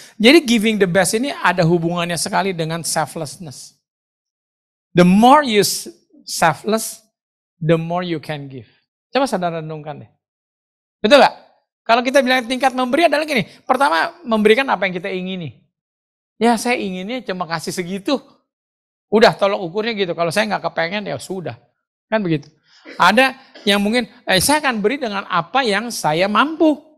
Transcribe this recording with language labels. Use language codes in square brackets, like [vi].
[id] Jadi [en] giving the best [id] ini ada hubungannya sekali dengan selflessness. [en] The more you selfless, the more you can give. [id] Coba saudara renungkan deh. Betul gak? Kalau kita bilang tingkat memberi adalah gini. Pertama, memberikan apa yang kita ingini. Ya saya inginnya cuma kasih segitu. Udah tolok ukurnya gitu. Kalau saya gak kepengen ya sudah. Kan begitu. Ada yang mungkin saya akan beri dengan apa yang saya mampu.